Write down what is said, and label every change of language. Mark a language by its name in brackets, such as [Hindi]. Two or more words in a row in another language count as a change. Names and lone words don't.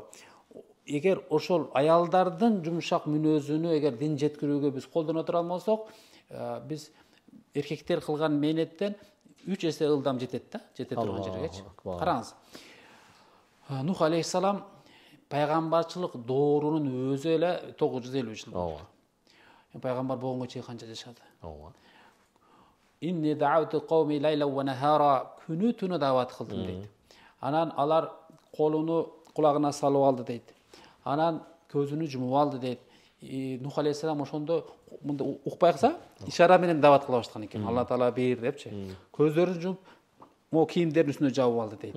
[Kyrgyz] Эгер ошол аялдардын жумшак мүнөзүнү эгер дин жеткирүүгө биз колдоно тура алмасок, биз эркектер кылган мээнеттен 3 эсе ылдам жетет да, жете турган жергечи. Караңыз. Нух алейхиссалам пайгамбарчылык доорунун өзү эле 950 жыл болду. Пайгамбар болгонго чейин канча жашады? [Arabic] إني دعوت قومي ليلا ونهارا, [Kyrgyz] күнү түнү дават кылдым дейт. Анан алар колуну кулагына салып алды дейт. Анан көзүнү жумуп алды дейт. Нух алейхиссалам ошондо мындай укпай калса ишара менен дават кыла баштаган экен. Алла таала бер депчи. Көздөрүн жумуп, могу кийимдерин үстүнө жабып алды дейт.